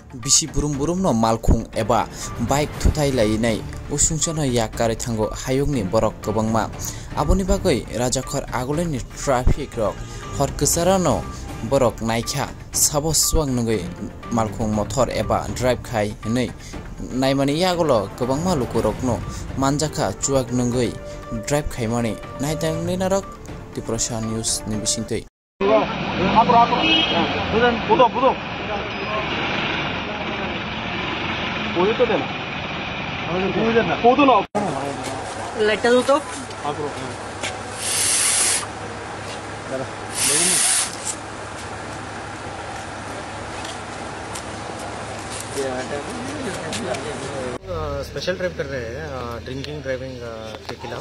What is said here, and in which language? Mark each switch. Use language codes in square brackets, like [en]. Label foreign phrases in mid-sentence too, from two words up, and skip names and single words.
[trp] Bisi burum no malkhung eba bike thutai lainai usungchano yakari thango hayungni borok kobangma aboni bagoi rajakhor agoleni traffic rok hor ksarano borok naikha sabo swang ngai malkhung motor eba drive khai nei naimani yagolo kobangma lukurokno manjaka chuak ngai drive khaimani naitang ninarok Tiprasha News ni bisingtei [bn] লাইটটা দাও তো [en] special drive [hi] कर रहे हैं [en] drinking driving [hi] के खिलाफ।